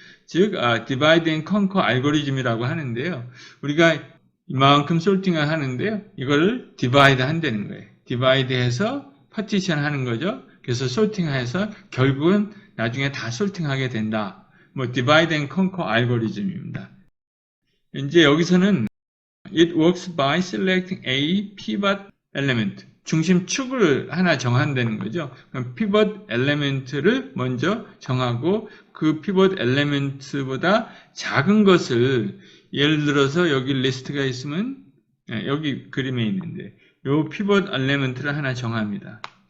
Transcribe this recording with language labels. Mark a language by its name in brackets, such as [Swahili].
[Korean] 즉, 디바이드 앤 컨커 알고리즘이라고 하는데요. 우리가 이만큼 솔팅을 하는데요. 이거를 디바이드 한다는 거예요. 디바이드해서 파티션 하는 거죠. 그래서 솔팅해서 결국은 나중에 다 솔팅하게 된다. 디바이드 앤 컨커 알고리즘입니다. 이제 여기서는 [English] it works by selecting a pivot element. [Korean] 중심축을 하나 정한다는 거죠. 그럼 pivot element를 먼저 정하고 그 pivot element보다 작은 것을 예를 들어서 여기 리스트가 있으면 여기 그림에 있는데 이 pivot element를 하나 정합니다.